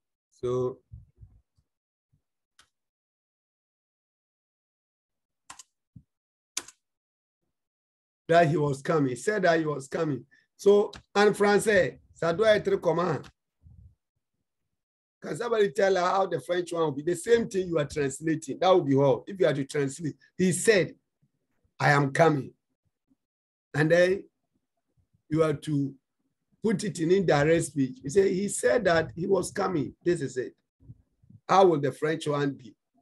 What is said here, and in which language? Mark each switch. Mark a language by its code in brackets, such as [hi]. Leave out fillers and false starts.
[en] So that he was coming. He said that he was coming. [fr] So en français, ça doit être comment? [en] Can somebody tell her how the French one will be? The same thing you are translating. That would be all. If you are to translate, he said, I am coming. And then you are to put it in indirect speech. You say, he said that he was coming. This is it. How will the French one be?